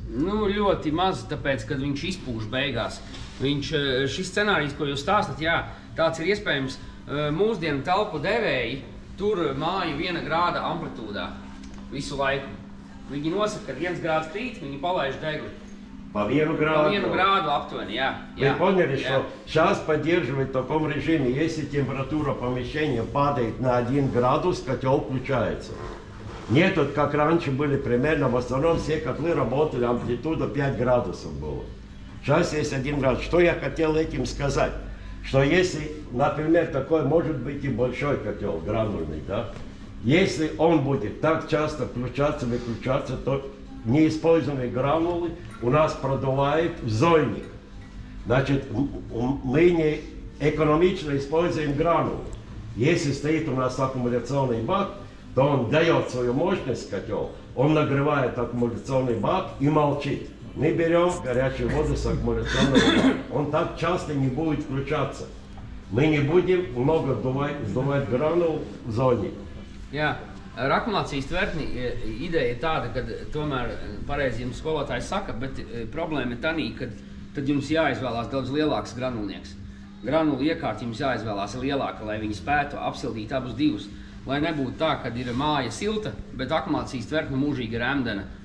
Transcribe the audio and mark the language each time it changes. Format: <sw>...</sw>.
<lv>Nu, ļoti maz, tāpēc, kad viņš izpūš beigās. Šis scenārijs, ko jūs stāstat, jā, tāds ir iespējams. Mūsdienu telpu devēji tur māju 1 grāda amplitūdā visu laiku. Viņi nosaka, kad 1 grāds krīt, viņi palaiž degli.</lv> <ru>По 1 граду. По 1 граду обтвони, Вы поняли, что сейчас поддерживать в таком режиме, если температура помещения падает на 1 градус, котел включается. Нет, вот как раньше были примерно, в основном все котлы работали, амплитуда 5 градусов было. Сейчас есть 1 градус. Что я хотел этим сказать? Что если, например, такой может быть и большой котел, гранульный, да? Если он будет так часто включаться, выключаться, то неиспользованные гранулы у нас продувает в зольник. Значит, мы не экономично используем гранулы. Если стоит у нас аккумуляционный бак, то он дает свою мощность, котел, он нагревает аккумуляционный бак и молчит. Мы берем горячую воду с аккумуляционного бака. Он так часто не будет включаться. Мы не будем много сдувать гранул в зольник.</ru> <lv>Jā. Ar akumulācijas tvertni ideja ir tāda, ka tomēr pareizi jums skolotājs saka, bet problēma ir tanī, ka tad jums jāizvēlās daudz lielāks granulnieks. Granulu iekārta jums jāizvēlās lielāka, lai viņi spētu apsildīt abus divus. Lai nebūtu tā, kad ir māja silta, bet akumulācijas tvertne mūžīgi ir ēmdena.</lv>